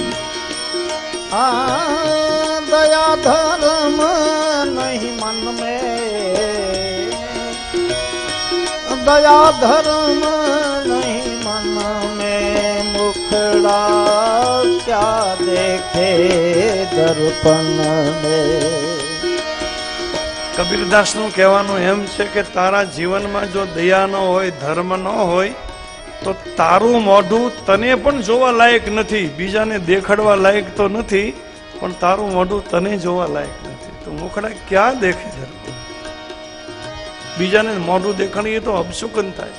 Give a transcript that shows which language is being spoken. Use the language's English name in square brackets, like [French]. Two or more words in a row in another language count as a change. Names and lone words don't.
[Hindi] दया धर्म नहीं मन में, दया धर्म नहीं मन में. मुखड़ा क्या देखे दर्पण में. [Gujarati] કબીરદાસનું કહેવાનું એમ છે કે તારા જીવનમાં જો દયા ન હોય, ધર્મ ન હોય તો તારું મોઢું તને પણ જોવા લાયક નથી. બીજાને દેખાડવા લાયક તો નથી, પણ તારું મોઢું તને જોવા લાયક નથી. તો [Hindi] मुखड़ा क्यां देखे [Gujarati] ધર્મ. બીજાને મોઢું દેખાડીએ તો અપશુકન થાય.